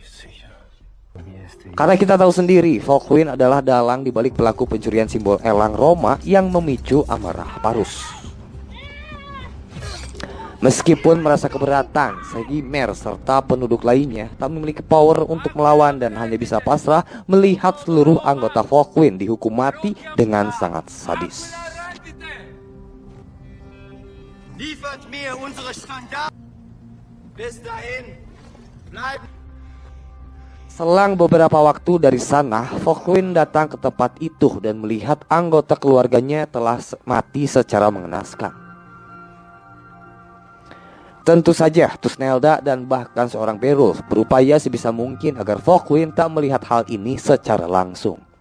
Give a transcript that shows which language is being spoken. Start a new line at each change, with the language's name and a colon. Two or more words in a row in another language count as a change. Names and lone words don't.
Indonesian: Karena kita tahu sendiri, Volkwin adalah dalang di balik pelaku pencurian simbol elang Roma yang memicu amarah Parus. Meskipun merasa keberatan, Segimer serta penduduk lainnya tak memiliki power untuk melawan dan hanya bisa pasrah melihat seluruh anggota Volkwin dihukum mati dengan sangat sadis.
German: Liefert mir unsere Standarten. Bis dahin, bleiben.
Indonesian: Selang beberapa waktu dari sana, Volkwin datang ke tempat itu dan melihat anggota keluarganya telah mati secara mengenaskan. Tentu saja Tusnelda dan bahkan seorang Berov berupaya sebisa mungkin agar Volkwin tak melihat hal ini secara langsung.